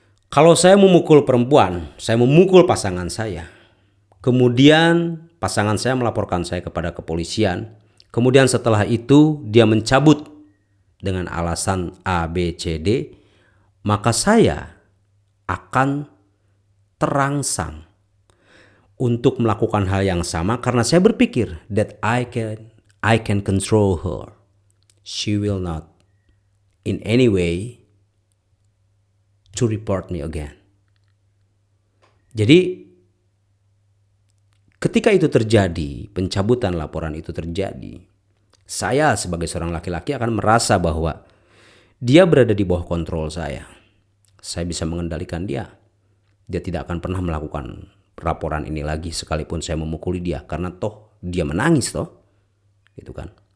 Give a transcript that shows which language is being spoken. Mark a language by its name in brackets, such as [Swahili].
[Indonesian] Kalau saya memukul perempuan, saya memukul pasangan saya, kemudian pasangan saya melaporkan saya kepada kepolisian, kemudian setelah itu dia mencabut dengan alasan A, B, C, D, maka saya akan terangsang untuk melakukan hal yang sama karena saya berpikir [English] that I can control her. She will not in any way to report me again. [Indonesian] Jadi ketika itu terjadi, pencabutan laporan itu terjadi, saya sebagai seorang laki-laki akan merasa bahwa dia berada di bawah kontrol saya. Saya bisa mengendalikan dia. Dia tidak akan pernah melakukan laporan ini lagi sekalipun saya memukuli dia, karena toh dia menangis toh, gitu kan.